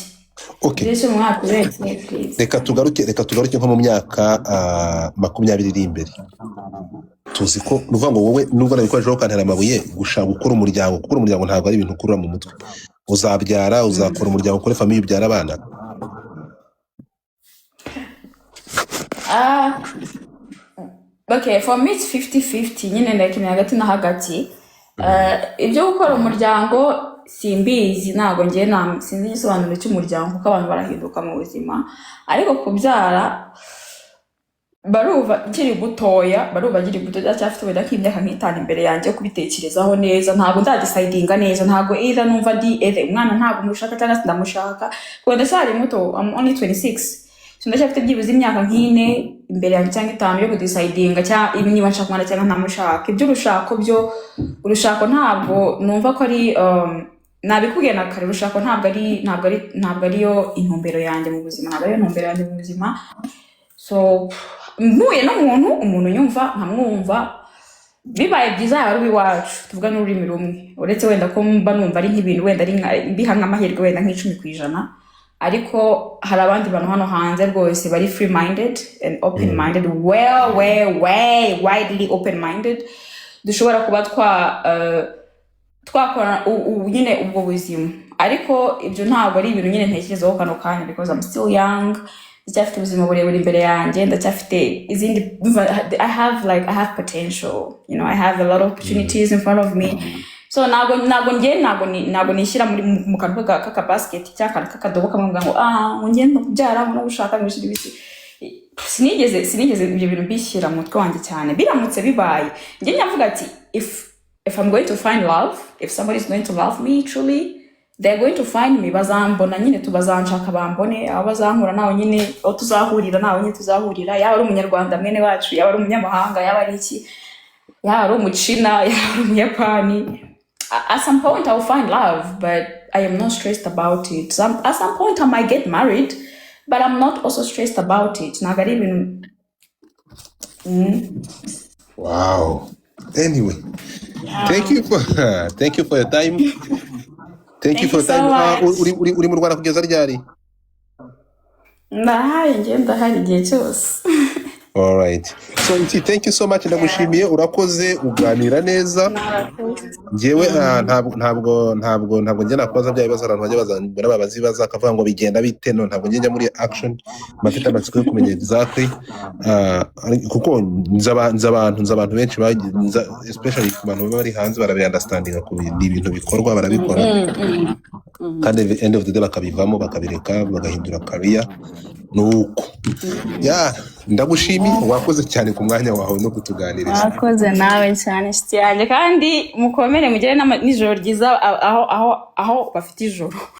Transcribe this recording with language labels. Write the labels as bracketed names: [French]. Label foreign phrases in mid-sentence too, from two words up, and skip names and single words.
[English] Okay. [Kinyarwanda] Reka tugaruke nko mu myaka 20 iri imbere. Tuzi ko nuvuga ngo wowe nubwo nabikoreshaho ukantera amabuye gushaka gukora umuryango, kuko umuryango ntabwo ari ibintu ukurura mu mutwe. Uzabyara, uzakora umuryango, ukore famille, ubyara abana. [English] Okay, for me it's 50-50, [Kinyarwanda] nyine like hagati na hagati. Ibyo gukora umuryango simbizi, ntago ngiye sinzi igisobanuro cy'umuryango kuko abantu barahinduka mu buzima, ariko kubyara baruva nkiri gutoya, cyafite wenda nk'imyaka nk'itanu imbere yanjye yo kubitekerezaho neza. Ntago ndadecidinga neza, ntago either numva umwana ntago mushaka cyangwa se ndamushaka, kuko ndacyari muto, [English] I'm only 26. [Kinyarwanda] So ndacyafite byibuze imyaka nk'ine imbere yanjye cyangwa itanu yo kudecidinga cyangwa niba nshaka umwana cyangwa ntamushaka. Urushako ntabwo numva ko ari nabikubwiye na kare, urushako ntabwo ariyo intumbero yanjye mu buzima, so mpuye umuntu nyumva nkamwumva, bibaye byiza yaba ari iwacu tuvuga n'ururimi rumwe, uretse wenda ko mba numva ari nk'ibintu wenda ari mbiha nk'amahirwe wenda nk'10%, ariko hari abandi bantu hano hanze rwose bari [English] free minded and open minded, way widely open minded, [Kinyarwanda] dushobora kuba twakora nyine ubwo buzima. Ariko ibyo ntabwo ari ibintu nyine ntekerezaho kano kanya, [English] because I'm still young, [Kinyarwanda] ndacyafite ubuzima burebure imbere yanjye, ndacyafite izindi, [English] I have potential, you know, I have a lot of opportunities in front of me. [Kinyarwanda] So ntabwo nishyira mu kantu k'aka basket cyangwa k'akadobo kamwe ngo ngiye kubyara no gushaka ibiki. Sinigeze ibyo bintu bishyira mu mutwe wanjye cyane. Biramutse bibaye njye nyavuga ati [English] if I'm going to find love, if somebody is going to love me truly, they're going to find me. [Kinyarwanda] Bazambona nyine, tubazanshaka bambone, abo bazankura nawe nyine, aho tuzahurira nawe nyine tuzahurira, yaba ari umunyarwanda mwene wacu, yaba ari umunyamahanga, yaba ari iki, yaba ari umuchina, yaba ari umuyapani. [English] At some point I will find love, but I am not stressed about it. At some point I might get married, but I'm not also stressed about it. [Kinyarwanda] Ntabwo even. [English] Wow. Anyway, thank you for your time. Thank you for your time. [Kinyarwanda] Uri mu Rwanda kugeza ryari? Ndahari igihe cyose. [English] Alright. So Nti, thank you so much, [Kinyarwanda] ndagushimiye, urakoze, uganira neza. Njyewe ntabwo njye nakubaza bya bibazo abantu bajya bazana babazibaza akavuga ngo bigenda bite, no ntabwo njye njya muri action mafite amatsiko yo kumenya exactly kuko nza abantu benshi especially ku bantu baba bari hanze barabiunderstandinga ku ibintu bikorwa barabikora kandi [English] at the end of the day [Kinyarwanda] bakabivamo bakabireka bagahindura career nuko ndagushimiye, wakoze cyane ku mwanya wawe no kutuganiriza. Wakoze nawe cyane nshuti yanjye kandi mukomere mugire n'ijoro ryiza aho bafite ijoro.